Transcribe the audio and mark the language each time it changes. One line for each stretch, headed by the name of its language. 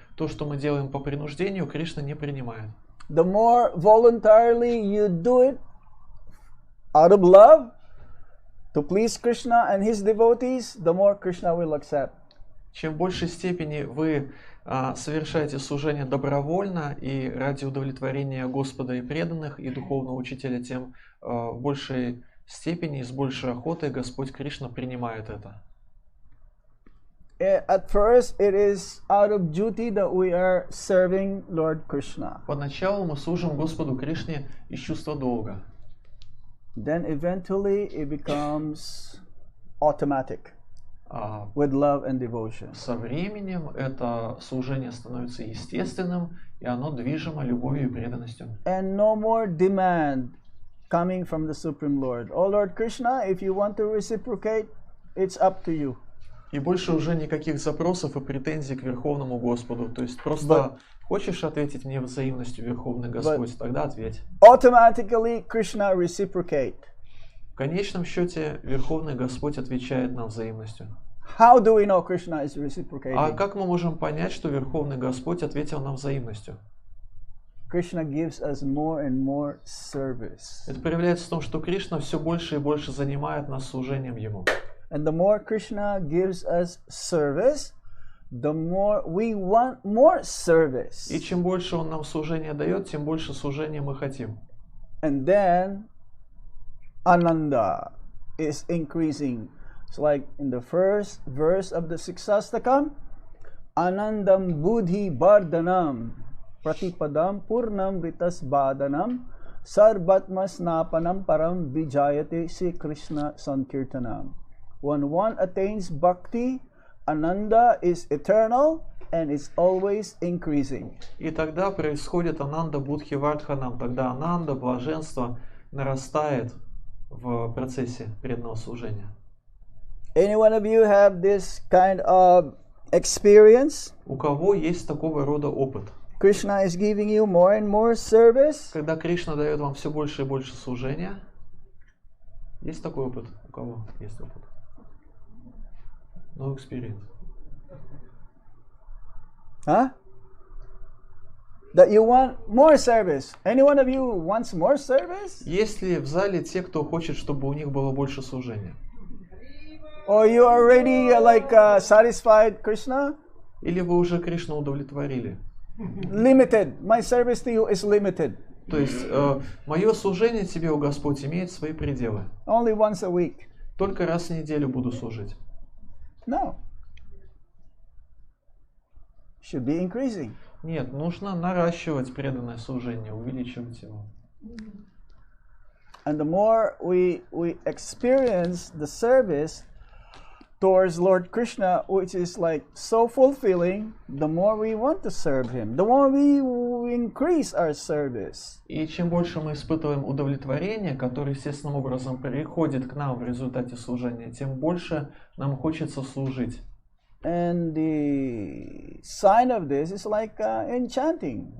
Russian: То, что мы делаем по принуждению, Кришна не принимает.
English: The more voluntarily you do it out of love to please Krishna and his devotees, the more Krishna will accept.
Russian: Чем в большей степени вы совершаете служение добровольно и ради удовлетворения Господа и преданных, и духовного учителя, тем в большей степени и с большей охотой Господь Кришна принимает это.
English: At first, it is out of duty that we are serving Lord Krishna.
Russian: Поначалу мы служим Господу Кришне из чувства долга.
English: Then eventually it becomes automatic. With love and devotion.
Russian: Со временем это служение становится естественным, и оно движимо любовью и преданностью.
English: And no more demand coming from the Supreme Lord. Oh Lord Krishna, if you want to reciprocate, it's up to you.
Russian: И больше уже никаких запросов и претензий к Верховному Господу. То есть просто хочешь ответить мне взаимностью, Верховный Господь, тогда ответь.
English: Automatically Krishna reciprocate.
Russian: В конечном счете Верховный Господь отвечает нам взаимностью.
English: How do we know Krishna is reciprocating?
Russian: А как мы можем понять, что Верховный Господь ответил нам взаимностью?
English: Krishna gives us more and more service.
Russian: Это проявляется в том, что Кришна все больше и больше занимает нас служением Ему.
English: And the more Krishna gives us service, the more we want more service.
Russian: И чем больше Он нам служения дает, тем больше служения мы хотим.
English: And then Ananda is increasing. It's like in the first verse of the Siksastakam,
Sanskrit: Anandam Buddhi Bardhanam Pratipadam Purnam Ritas Badanam Sarbatmas Napanam Param Vijayate Sri Krishna Sankirtanam.
English: When one attains bhakti, Ananda is eternal and is always increasing.
Russian: И тогда происходит
Sanskrit: Ананда Будхи Вардханам.
Russian: Тогда Ананда, блаженство, нарастает в процессе преданного служения.
English: Any one of you have this kind of experience?
Russian: У кого есть такого рода опыт?
English: Krishna is giving you more and more service.
Russian: Когда Кришна дает вам все больше и больше служения, есть такой опыт? У кого есть опыт?
English: No experience. Huh? That you want more service. Any one of you wants more service?
Russian: Есть ли в зале те, кто хочет, чтобы у них было больше служения?
English: Or you already satisfied Krishna?
Russian: Или вы уже Кришну удовлетворили?
English: Limited. My service to you is limited.
Russian: То есть мое служение тебе, о Господь, имеет свои пределы.
English: Only once a week.
Russian: Только раз в неделю буду служить.
English: No. Should be increasing.
Russian: Нет, нужно наращивать преданное служение, увеличивать его.
English: And the more we experience the service towards Lord Krishna, which is like so fulfilling, the more we want to serve Him, the more we increase our service.
Russian: И чем больше мы испытываем удовлетворение, которое естественным образом приходит к нам в результате служения, тем больше нам хочется служить.
English: And the sign of this is like in chanting.